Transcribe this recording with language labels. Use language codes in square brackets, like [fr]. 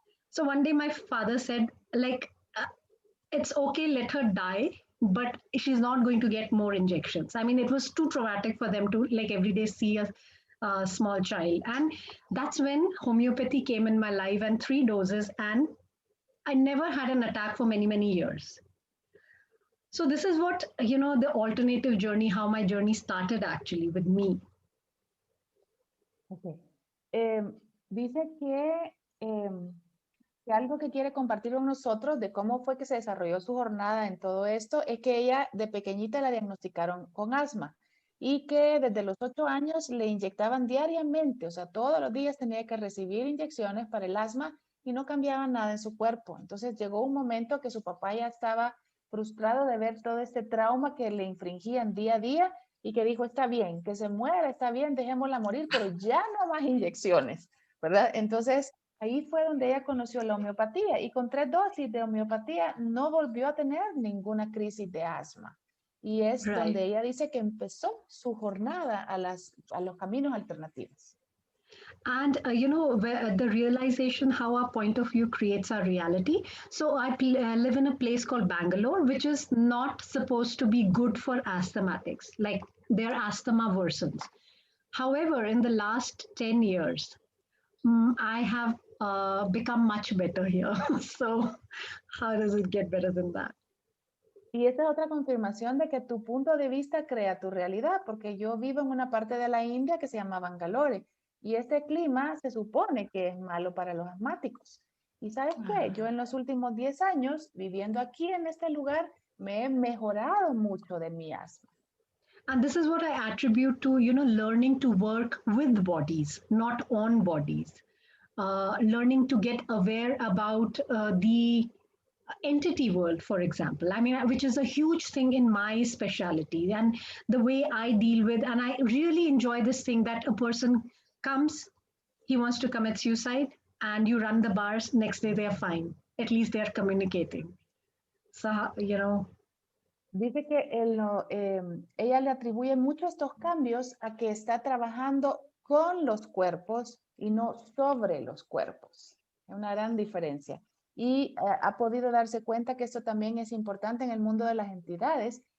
[en] So one day my father said, like, it's okay, let her die, but she's not going to get more injections. I mean, it was too traumatic for them to like every day see a small child. And that's when homeopathy came in my life, and 3 doses, and I never had an attack for many, many years. So this is what, the alternative journey, how my journey started actually with me. Okay. [es] Dice que algo que quiere compartir con nosotros de cómo fue que se desarrolló su jornada en todo esto es que ella de pequeñita la diagnosticaron con asma y que desde los 8 años le inyectaban diariamente, o sea, todos los días tenía que recibir inyecciones para el asma y no cambiaba nada en su cuerpo. Entonces llegó un momento que su papá ya estaba frustrado de ver todo este trauma que le infringían día a día y que dijo, está bien, que se muera, está bien, dejémosla morir, pero ya no más inyecciones, ¿verdad? Entonces, ahí fue donde ella conoció la homeopatía y con 3 dosis de homeopatía no volvió a tener ninguna crisis de asma. Y es [en] Right. [es] donde ella dice que empezó su jornada a los caminos alternativos. [en] And the realization how our point of view creates our reality. So I live in a place called Bangalore, which is not supposed to be good for asthmatics, like their asthma worsens. However, in the last 10 years, I have become much better here. So how does it get better than that? [es] Y esta es otra confirmación de que tu punto de vista crea tu realidad, porque yo vivo en una parte de la India que se llama Bangalore y este clima se supone que es malo para los asmáticos. Y ¿sabes qué? Yo en los últimos 10 años viviendo aquí en este lugar me he mejorado mucho de mi asma. [en] And this is what I attribute to, learning to work with bodies, not on bodies. Learning to get aware about the entity world, for example. I mean, which is a huge thing in my specialty and the way I deal with. And I really enjoy this thing that a person comes, he wants to commit suicide, and you run the bars, next day they're fine. At least they're communicating. So, [es] Dice que ella le atribuye mucho estos cambios a que está trabajando con los cuerpos y no sobre los cuerpos. Es una gran diferencia. Y ha podido darse cuenta que esto también es importante en el mundo de las entidades.